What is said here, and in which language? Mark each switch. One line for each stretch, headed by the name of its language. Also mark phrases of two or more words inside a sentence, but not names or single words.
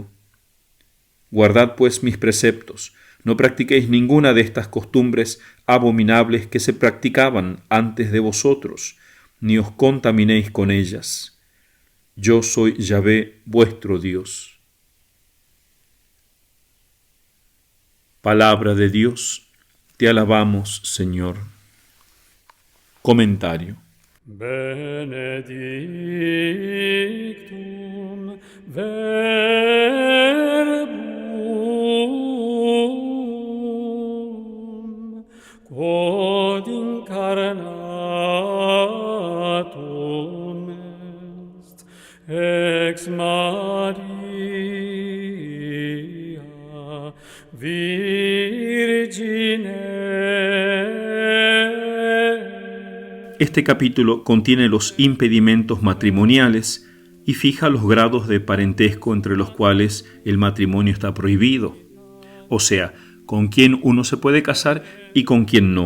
Spanish: Guardad pues mis preceptos, no practiquéis ninguna de estas costumbres abominables que se practicaban antes de vosotros, ni os contaminéis con ellas. Yo soy Yahvé vuestro Dios. Palabra de Dios, te alabamos, Señor. Comentario.
Latin: Benedictum verbum quod incarnatum est ex Maria Virgine.
Spanish: Este capítulo contiene los impedimentos matrimoniales y fija los grados de parentesco entre los cuales el matrimonio está prohibido. o sea, con quién uno se puede casar y con quién no.